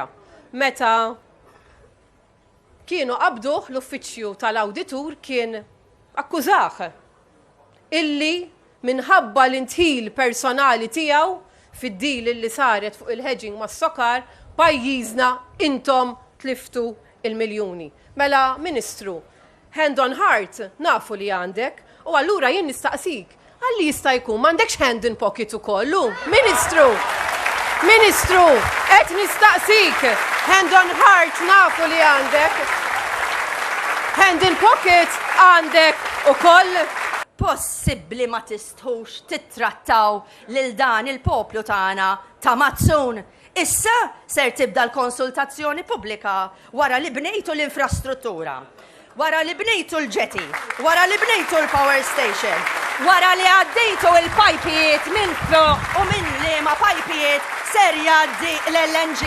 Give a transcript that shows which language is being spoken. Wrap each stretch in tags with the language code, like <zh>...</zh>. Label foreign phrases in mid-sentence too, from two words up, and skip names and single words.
<mt>Meta kienu qabduh l-uffiċċju tal-awditur kien akkużah illi minħabba l-intħil personali tiegħu fid-deal illi saret fuq il-hedging mas-sokar pajjiżna intom tliftu il-miljuni. Mela, Ministru,</mt> <en>hand on heart</en> <mt>nafu li għandek u allura jien nistaqsik għalli jista' jkun m'għandekx</mt> <en>hand in pocket</en> <mt>ukollu. Ministru, qed nistaqsik</mt> <en>hand on heart</en> <mt>nafu li għandek.</mt> <en>Hand in pocket</en> <mt>għandek ukoll. Possibbli ma tistħux tittrattaw lil dan il-poplu tagħna ta' mazzun. Issa ser tibda l-konsultazzjoni pubblika wara li bnejtu l-infrastruttura, wara li bnejtu l-ġeti, wara li bnejtu l-</mt> <en>power station,</en> <mt>wara li għaddejtu il-pajpijiet minn fuq u minn liema pajpijiet ser jgħaddi l-LNG.</mt>